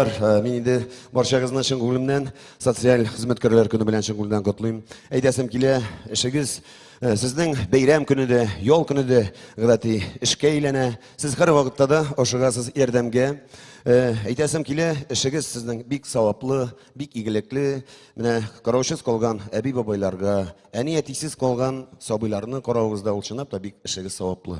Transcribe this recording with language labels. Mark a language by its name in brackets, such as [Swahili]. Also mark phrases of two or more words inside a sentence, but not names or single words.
[Kazakh] Мен енді баршаңызны шын көңілімнен социаль қызметкерлер күні [Tatar] белән шын күңелдән котлыйм. Әйтәсем килә, эшегез сезнең бәйрәм көне, ял көне гадәти эшкә әйләнә. Сез һәр вакытта да ашыгасыз ярдәмгә. Әйтәсем килә, эшегез сезнең бик саваплы, бик игелекле. Менә караусыз калган әби бабайларга, әни әтисез калган сабыйларны каравыгызда ул чынлап та бик эшегез саваплы.